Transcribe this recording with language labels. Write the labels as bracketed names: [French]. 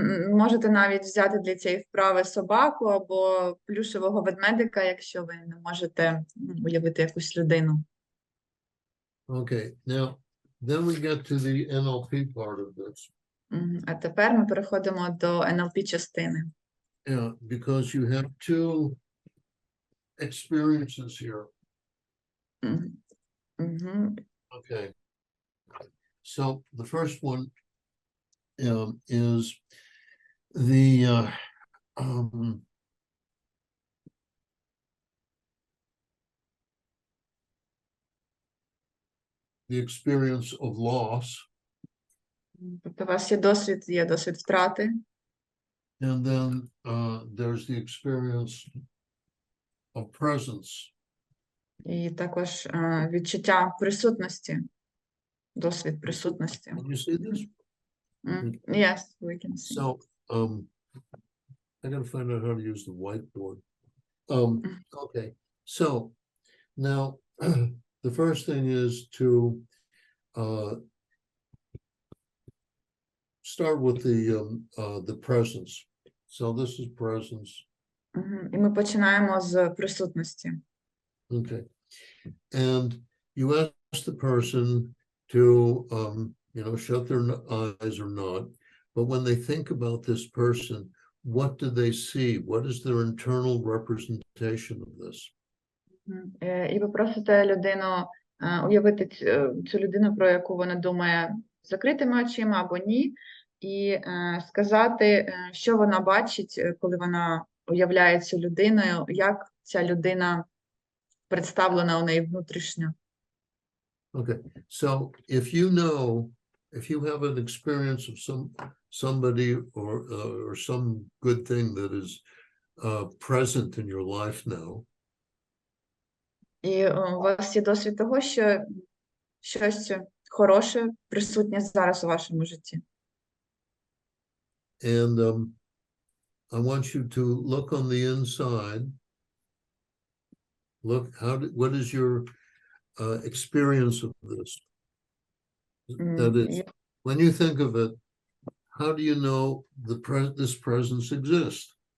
[Ukrainian] Можете навіть взяти для цієї вправи собаку або плюшевого ведмедика, якщо ви не можете уявити якусь людину. [English] Okay, now then we get to the NLP part of this. [Ukrainian] А тепер ми переходимо до NLP-частини. [English] Yeah, because you have two experiences here. Okay. So the first one is the experience of loss. [Ukrainian] Тобто у вас є досвід втрати. [English] And then there's the experience of presence. [Ukrainian] І також відчуття присутності, досвід присутності. [English] Can you see this? Yes, we can see. So, I gotta find out how to use the whiteboard. Okay, so now the first thing is to start with the presence. So this is presence. [Ukrainian] І ми починаємо з присутності. [English] Okay, and you ask the person to shut their eyes or not, but when they think about this person, what do they see? What is their internal representation of this? [Ukrainian] І ви просите людину уявити цю людину, про яку вона думає, закритими очима або ні, і сказати, що вона бачить, коли вона уявляє цю людиною, як ця людина представлена у неї внутрішньо. [English] Okay, so if you know, if you have an experience of somebody or some good thing that is present in your life now, [Ukrainian] І у вас є досвід того, що щось хороше присутнє зараз у вашому житті. [English] and I want you to look on the inside. Look, what is your experience of this? That is, when you think of it, how do you know this presence exists?